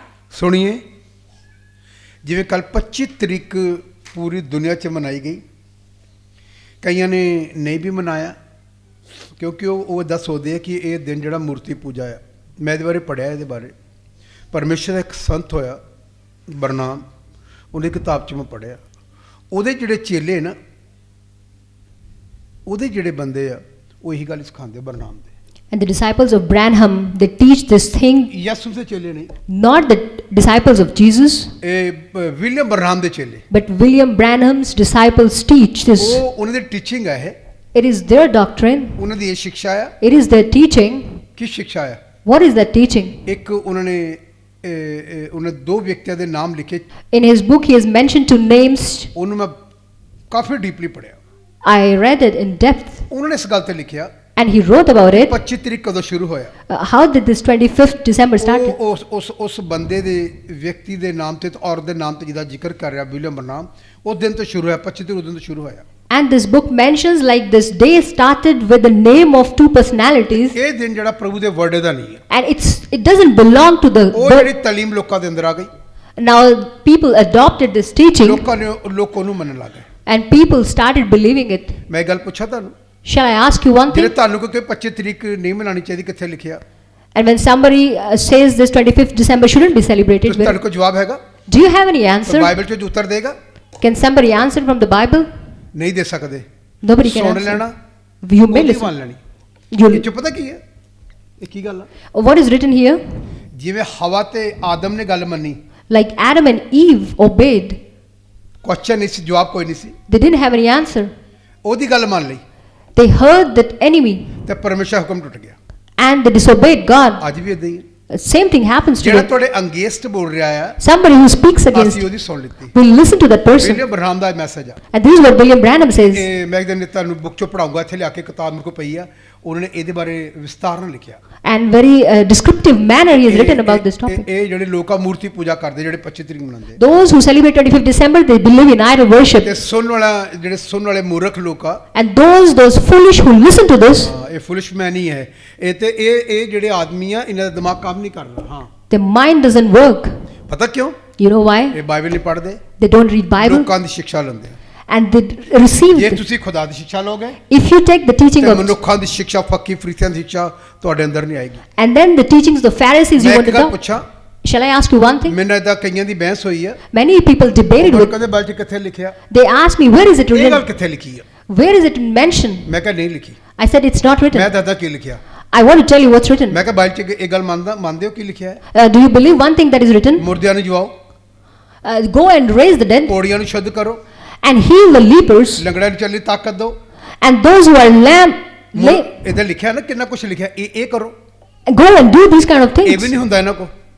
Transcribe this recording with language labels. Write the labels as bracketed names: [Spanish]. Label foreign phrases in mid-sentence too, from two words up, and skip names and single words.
[Punjabi] ਸੁਣੀਏ, ਜਿਵੇਂ ਕੱਲ 25 ਤਰੀਕ ਪੂਰੀ ਦੁਨੀਆ 'ਚ ਮਨਾਈ ਗਈ, ਕਈਆਂ ਨੇ ਨਹੀਂ ਵੀ ਮਨਾਇਆ ਕਿਉਂਕਿ ਉਹ ਦੱਸਦੇ ਆ ਕਿ ਇਹ ਦਿਨ ਜਿਹੜਾ ਮੂਰਤੀ ਪੂਜਾ ਆ। ਮੈਂ ਇਹਦੇ ਬਾਰੇ ਪੜ੍ਹਿਆ, ਇਹਦੇ ਬਾਰੇ ਪਰਮੇਸ਼ਰ ਦਾ ਇੱਕ ਸੰਤ ਹੋਇਆ ਬਰਨਾਮ, ਉਹਦੀ ਕਿਤਾਬ 'ਚ ਮੈਂ ਪੜ੍ਹਿਆ। ਉਹਦੇ ਜਿਹੜੇ ਚੇਲੇ ਨਾ, ਉਹਦੇ ਜਿਹੜੇ ਬੰਦੇ ਆ, ਉਹ ਇਹੀ ਗੱਲ ਸਿਖਾਉਂਦੇ ਬਰਨਾਮ ਦੇ। [English] And the disciples of Branham, they teach this thing, [Punjabi] ਯਿਸੂ ਦੇ ਚੇਲੇ ਨਹੀਂ, [English] not the disciples of Jesus, [Punjabi] ਇਹ ਵਿਲੀਅਮ ਬਰਨਾਮ ਦੇ ਚੇਲੇ। [English] but William Branham's disciples teach this. [Punjabi] ਉਹ ਉਹਨਾਂ ਦੀ ਟੀਚਿੰਗ ਹੈ, ਇਹ [English] It is their doctrine, [Punjabi] ਉਹਨਾਂ ਦੀ ਇਹ ਸਿੱਖਿਆ ਆ। [English] it is their teaching. [Punjabi] ਕੀ ਸਿੱਖਿਆ ਆ? [English] What is that teaching? [Punjabi] ਇੱਕ ਉਹਨਾਂ ਨੇ ਉਹਨੇ 2 ਵਿਅਕਤੀਆਂ ਦੇ ਨਾਮ ਲਿਖੇ। [English] In his book, he has mentioned 2 names. [Punjabi] ਉਹਨੂੰ ਮੈਂ ਕਾਫੀ ਡੀਪਲੀ ਪੜ੍ਹਿਆ। [English] I read it in depth, [Punjabi] ਉਹਨਾਂ ਨੇ ਇਸ ਗੱਲ ਤੇ ਲਿਖਿਆ, [English] and he wrote about it. [Punjabi] 25 ਤਰੀਕ ਕਦੋਂ ਸ਼ੁਰੂ ਹੋਇਆ। [English] How did this 25th December started? [Punjabi] ਉਹ ਉਸ ਬੰਦੇ ਦੇ ਵਿਅਕਤੀ ਦੇ ਨਾਮ ਤੇ ਔਰਤ ਦੇ ਨਾਮ ਤੇ ਜਿਹਦਾ ਜ਼ਿਕਰ ਕਰ ਰਿਹਾ ਵਿਲੀਅਮ ਬਰਨਾਮ, ਉਹ ਦਿਨ ਤੋਂ ਸ਼ੁਰੂ ਹੋਇਆ। 25 ਤਰੀਕ ਦਿਨ ਤੋਂ ਸ਼ੁਰੂ ਹੋਇਆ। [English] And this book mentions like this day started with the name of 2 personalities, [Punjabi] ਇਹ ਦਿਨ ਜਿਹੜਾ ਪ੍ਰਭੂ ਦੇ ਵਰਡ ਦਾ ਨਹੀਂ ਹੈ। [English] and it doesn't belong to the [Punjabi] ਉਹ ਜਿਹੜੀ ਤਾਲੀਮ ਲੋਕਾਂ ਦੇ ਅੰਦਰ ਆ ਗਈ, [English] now people adopted this teaching [Punjabi] ਲੋਕ ਉਹਨੂੰ ਮੰਨਣ ਲੱਗ ਗਏ। [English] and people started believing it. [Punjabi] ਮੈਂ ਗੱਲ ਪੁੱਛਾਂ ਤੁਹਾਨੂੰ, [English] Shall I ask you one [Punjabi] ਜਿਹੜੇ [English] thing? [Punjabi] ਤੁਹਾਨੂੰ ਕੋਈ 25 ਤਰੀਕ ਨਹੀਂ ਮਨਾਉਣੀ ਚਾਹੀਦੀ, ਕਿੱਥੇ ਲਿਖਿਆ? [English] And when somebody says this 25th December shouldn't be celebrated, [Punjabi] ਤੁਹਾਡੇ ਕੋਲ ਜਵਾਬ ਹੈਗਾ? [English] do you have any answer? [Punjabi] ਬਾਈਬਲ 'ਚ ਉੱਤਰ ਦੇਗਾ? [English] Can somebody answer from the Bible? [Punjabi] ਨਹੀਂ ਦੇ ਸਕਦੇ। [English] Nobody can [Punjabi] ਸੁਣ ਲੈਣਾ, [English] answer. You may [Punjabi] ਉਹਦੀ ਮੰਨ [English] listen. [Punjabi] ਲੈਣੀ। [English] You, [Punjabi] ਇਹ 'ਚ ਪਤਾ ਕੀ ਹੈ? ਇਹ ਕੀ ਗੱਲ ਆ? [English] what is written here? [Punjabi] ਜਿਵੇਂ ਹਵਾ ਤੇ ਆਦਮ ਨੇ ਗੱਲ ਮੰਨੀ, [English] Like Adam and Eve obeyed, [Punjabi] ਕੁਐਸਚਨ ਨਹੀਂ ਸੀ, ਜਵਾਬ ਕੋਈ ਨਹੀਂ ਸੀ, [English] they didn't have any answer. [Punjabi] ਉਹਦੀ ਗੱਲ ਮੰਨ ਲਈ [English] They heard that enemy [Punjabi] ਤੇ ਪਰਮੇਸ਼ਰ ਹੁਕਮ ਟੁੱਟ ਗਿਆ। [English] and they disobeyed God. [Punjabi] ਅੱਜ ਵੀ ਇਦਾਂ ਹੀ ਹੈ। [English] Same thing happens [Punjabi] ਜਿਹੜਾ [English] today. [Punjabi] ਤੁਹਾਡੇ ਅੰਗੇਸਟ ਬੋਲ ਰਿਹਾ ਆ, [English] Somebody who speaks against, [Punjabi] ਅਸੀਂ ਉਹਦੀ ਸੁਣ ਲਿੱਤੀ। [English] will listen to that person. [Punjabi] ਵਿਲੀਅਮ ਬਰਨਾਮ ਦਾ ਮੈਸੇਜ ਆ। [English] And this is what William Branham says. [Punjabi] ਇਹ ਮੈਂ ਇੱਕ ਦਿਨ ਤੁਹਾਨੂੰ ਬੁੱਕ 'ਚੋਂ ਪੜਾਉਂਗਾ, ਇੱਥੇ ਲਿਆ ਕੇ ਕਿਤਾਬ ਮੇਰੇ ਕੋਲ ਪਈ ਆ। ਉਹਨਾਂ ਨੇ ਇਹਦੇ ਬਾਰੇ ਵਿਸਤਾਰ ਨਾਲ ਲਿਖਿਆ। [English] And very descriptive manner he has written about this topic. [Punjabi] ਇਹ ਜਿਹੜੇ ਲੋਕ ਆ ਮੂਰਤੀ ਪੂਜਾ ਕਰਦੇ, ਜਿਹੜੇ 25 ਤਰੀਕ ਮਨਾਉਂਦੇ, [English] Those who celebrate 25th December, they believe in idol worship. [Punjabi] ਤੇ ਸੁਣਨ ਵਾਲੇ ਮੂਰਖ ਲੋਕ ਆ, [English] And those foolish who listen to this, [Punjabi] ਇਹ [English] foolish man [Punjabi] ਹੀ ਹੈ। ਇਹ ਜਿਹੜੇ ਆਦਮੀ ਆ, ਇਹਨਾਂ ਦਾ ਦਿਮਾਗ ਕੰਮ ਨਹੀਂ ਕਰਦਾ। ਹਾਂ, [English] their mind doesn't work. [Punjabi] ਪਤਾ ਕਿਉਂ? [English] You know why? [Punjabi] ਇਹ ਬਾਈਬਲ ਨਹੀਂ ਪੜ੍ਹਦੇ, [English] They don't read Bible [Punjabi] ਲੋਕਾਂ ਦੀ ਸਿੱਖਿਆ ਲੈਂਦੇ। [English] and they receive. [Punjabi] ਜੇ ਤੁਸੀਂ ਖੁਦਾ ਦੀ ਸਿੱਖਿਆ ਲਓਗੇ, [English] If you take the teaching [Punjabi] ਤੇ [English] of, [Punjabi] ਮਨੁੱਖਾਂ ਦੀ ਸਿੱਖਿਆ, ਫੱਕੀ ਫਰੀਸਿਆਂ ਦੀ ਸਿੱਖਿਆ ਤੁਹਾਡੇ ਅੰਦਰ ਨਹੀਂ ਆਏਗੀ। [English] and then the teachings of the Pharisees you [Punjabi] ਮੈਂ [English] want [Punjabi] ਇੱਕ [English] to [Punjabi] ਗੱਲ [English] know. [Punjabi] ਪੁੱਛਾਂ, [English] Shall I ask you one thing? [Punjabi] ਮੈਨੂੰ ਇਹਦਾ ਕਈਆਂ ਦੀ ਬਹਿਸ ਹੋਈ ਆ। [English] Many people debated [Punjabi] ਉਹ [English] with. [Punjabi] ਕਹਿੰਦੇ ਬਾਈਬਲ 'ਚ ਕਿੱਥੇ ਲਿਖਿਆ? [English] They asked me, where is it [Punjabi] ਇਹ ਗੱਲ [English] written? [Punjabi] ਕਿੱਥੇ ਲਿਖੀ ਆ? [English] Where is it mentioned? [Punjabi] ਮੈਂ ਕਿਹਾ ਨਹੀਂ ਲਿਖੀ। [English] I said it's not [Punjabi] ਮੈਂ [English] written. [Punjabi] ਦੱਸਦਾ ਕੀ ਲਿਖਿਆ। [English] I want to tell you what's written. [Punjabi] ਮੈਂ ਕਿਹਾ ਬਾਈਬਲ 'ਚ ਇਹ ਗੱਲ ਮੰਨਦੇ ਹੋ ਕੀ ਲਿਖਿਆ ਹੈ? [English] Do you believe one thing that is written? [Punjabi] ਮੁਰਦਿਆਂ ਨੂੰ ਜਵਾਓ, [English] Go and raise the dead [Punjabi] ਪੌੜੀਆਂ ਨੂੰ ਸ਼ੁੱਧ ਕਰੋ, [English] and heal the lepers, [Punjabi] ਲੰਗੜਿਆਂ ਨੂੰ ਚੱਲੀ ਤਾਕਤ ਦਿਓ। [English] and those who are lame, [Punjabi] ਇਹਦੇ ਲਿਖਿਆ ਨਾ ਕਿੰਨਾ ਕੁਝ ਲਿਖਿਆ, ਇਹ ਕਰੋ। [English] go and do these kind of [Punjabi] ਇਹ ਵੀ [English] things. [Punjabi] ਨਹੀਂ ਹੁੰਦਾ ਇਹਨਾਂ ਕੋ।